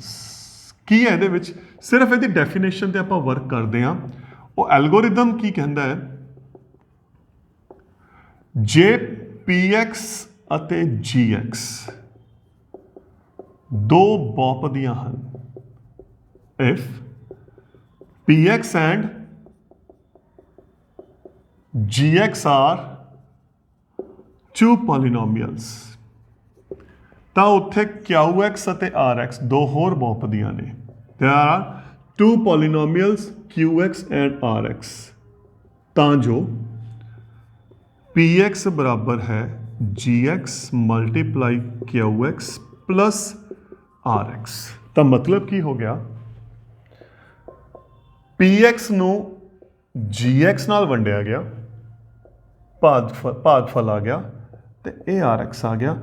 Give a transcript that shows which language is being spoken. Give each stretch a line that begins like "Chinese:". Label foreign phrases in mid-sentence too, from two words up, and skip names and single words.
Punjabi: ਕੀ ਹੈ ਇਹਦੇ ਵਿੱਚ, ਸਿਰਫ ਇਹਦੀ ਡੈਫੀਨੇਸ਼ਨ ਤੇ ਆਪਾਂ ਵਰਕ ਕਰਦੇ ਹਾਂ। ਉਹ ਐਲਗੋਰਿਥਮ ਕੀ ਕਹਿੰਦਾ ਹੈ, ਜੇ px ਅਤੇ gx ਦੋ ਬਹੁਪਦੀਆਂ ਹਨ,
English: if px and gx are two polynomials,
Punjabi: ਤਾਂ ਉੱਥੇ qx ਅਤੇ rx ਦੋ ਹੋਰ ਬਹੁਪਦੀਆਂ ਨੇ।
English: there are two polynomials qx and rx,
Punjabi: ਤਾਂ ਜੋ px ਬਰਾਬਰ ਹੈ gx ਮਲਟੀਪਲਾਈ qx ਪਲੱਸ rx। ਤਾਂ ਮਤਲਬ ਕੀ ਹੋ ਗਿਆ, px ਨੂੰ gx ਨਾਲ ਵੰਡਿਆ ਗਿਆ, ਭਾਗਫਲ ਆ ਗਿਆ, ਤੇ ਇਹ rx ਆ ਗਿਆ।